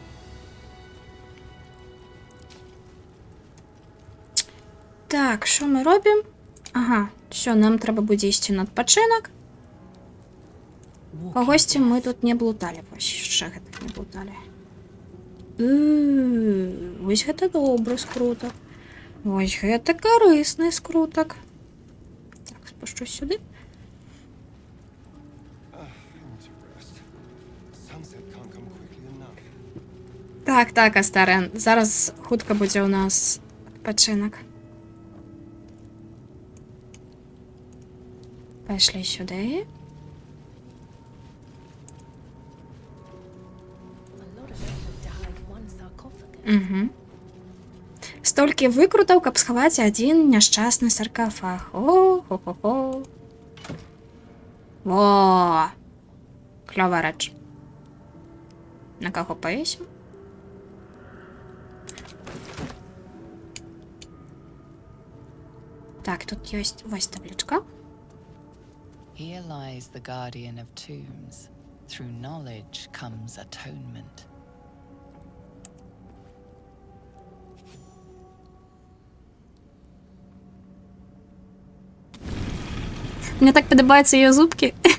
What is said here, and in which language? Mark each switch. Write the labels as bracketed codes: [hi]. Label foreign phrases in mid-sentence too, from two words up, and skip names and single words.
[uk] Так, що ми робимо? Ага, все, нам треба буде йти на відпочинок. По гості ми тут не блутали. Ось, ще так не блутали. Ось гэта добрый скруток. Ось гэта корисний скруток. Так, спущу сюди. Так, Астарен. Зараз хутка буде у нас відпочинок. Пішли сюди. Угу. [be] Столькі викрутаў, каб схаваць адзін няшчасны саркафаг. О-хо-хо-хо. Во! Клёвая рэч. На каго павесім? Так, тут ёсць вось таблічка. [en] Here lies the guardian of tombs. Through knowledge comes atonement. [ru] Мне так подобаются ее зубки.